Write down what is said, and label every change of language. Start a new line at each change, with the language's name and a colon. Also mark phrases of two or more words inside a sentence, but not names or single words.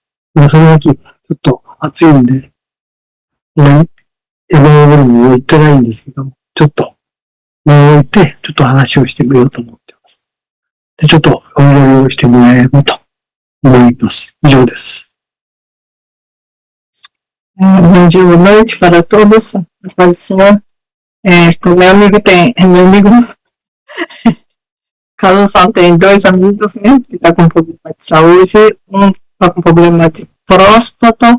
Japanese: その秋、ちょっと暑いんで、山上にも行ってないんですけども、ちょっと、行って、ちょっと話をしてみようと思ってます。で、ちょっとお祈りをしてもらえればと思います。以上です。
Portuguese: Bom dia, boa noite para todos. A paz do Senhor. Meu amigo Carlos só tem 2 amigos, né? Que tá com problema de saúde. Um tá com problema de próstata.